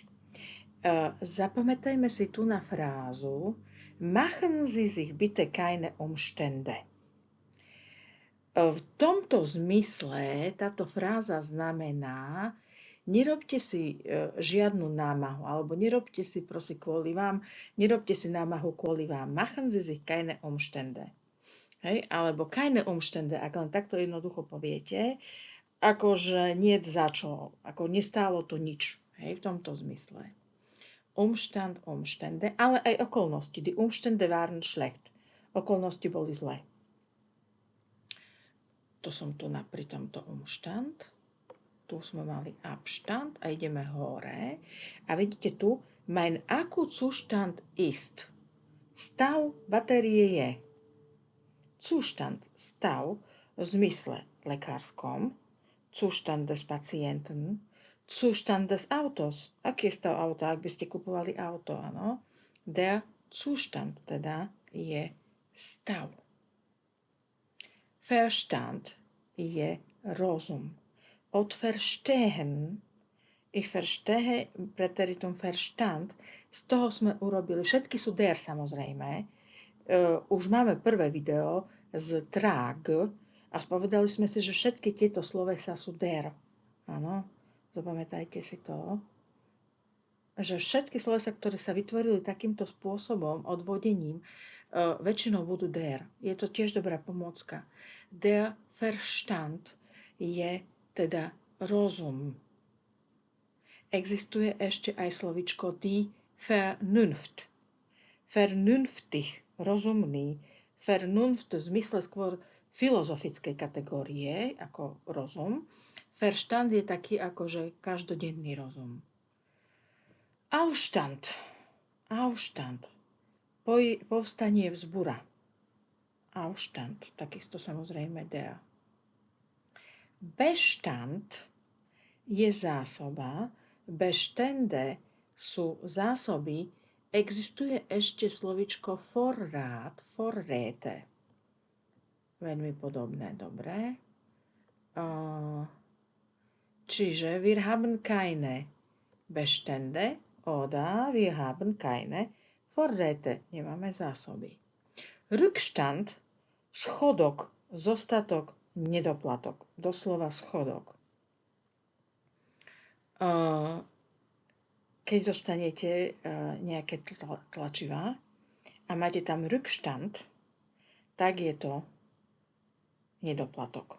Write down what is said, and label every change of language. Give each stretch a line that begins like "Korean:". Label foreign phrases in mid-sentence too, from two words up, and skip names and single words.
Slovak: Zapamätajme si tu na frázu
German: Machen Sie sich bitte keine Umstände.
Slovak: V tomto zmysle táto fráza znamená, nerobte si žiadnu námahu, alebo nerobte si námahu kvôli vám.
German: Machen Sie sich keine Umstände.
Slovak: Hej?
German: Alebo keine Umstände,
Slovak: ak len takto jednoducho poviete, akože nie za čo, ako nestálo to nič. Hej? V tomto zmysle.
German: Umstand, Umstände,
Slovak: ale aj okolnosti.
German: Die Umstände waren schlecht.
Slovak: Okolnosti boli zlé. To som tu pri tomto Umstand. Tu sme mali Abstand a ideme hore. A vidíte tu,
German: mein Akkuzustand ist.
Slovak: Stav batérie je. Zustand, stav v zmysle lekárskom.
German: Zustand des Patienten. Zustand des Autos.
Slovak: Aký je stav auta, ak by ste kupovali auto, áno?
German: Der Zustand
Slovak: teda je stav. Verstand je rozum.
German: Od verstehen, ich verstehe, Präteritum Verstand,
Slovak: z toho sme urobili, všetky sú der samozrejme. Už máme prvé video z trag a spovedali sme si, že všetky tieto slovesa sú der. Áno? Zapamätajte si to, že všetky slovesa, ktoré sa vytvorili takýmto spôsobom, odvodením, väčšinou budú der. Je to tiež dobrá pomôcka.
German: Der Verstand
Slovak: je teda rozum. Existuje ešte aj slovičko
German: die Vernunft.
Slovak: Vernünftig, rozumný. Vernunft v zmysle skôr filozofickej kategórie, ako rozum. Verstand je taký akože každodenný rozum.
German: Aufstand. Aufstand.
Slovak: Povstanie vzbura. Aufstand. Takisto samozrejme der. Bestand je zásoba. Bestände sú zásoby. Existuje ešte slovičko
German: Vorrat, Vorräte.
Slovak: Veľmi podobné, dobre.
German: Čiže wir haben keine Bestände oder wir haben keine Vorräte.
Slovak: Nemáme zásoby. Rückstand, schodok, zostatok, nedoplatok, doslova schodok. Keď dostanete nejaké tlačivá a máte tam Rückstand, tak je to nedoplatok.